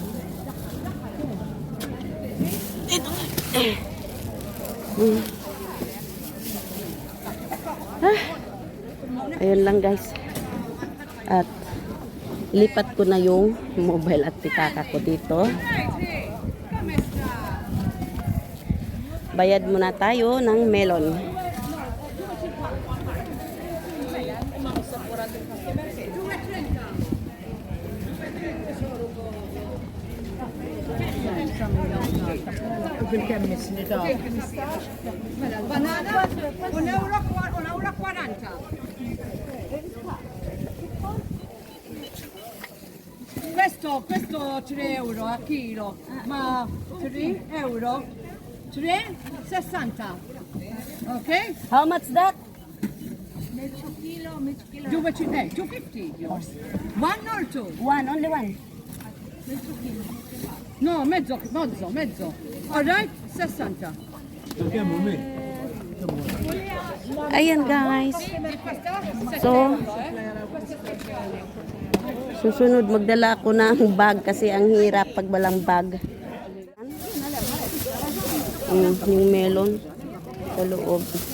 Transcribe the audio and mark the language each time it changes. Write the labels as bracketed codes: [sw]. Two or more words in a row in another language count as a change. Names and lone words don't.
[tl] Ito. Ayun lang guys. At lipat ko na yung mobile at pitaka ko dito. Bayad muna tayo ng melon. [it] Banana, 1,40 €. Questo 3 euro a chilo, ma 3 euro, 3,60. Ok? [en] How much that? Do what you pay. 250 yours. One or two? One, only one. [it] No, mezzo. [en] All right, 60. [tl] Ayan guys. So, susunod magdala ako ng bag kasi ang hirap pag walang bag. Yung melon sa loob.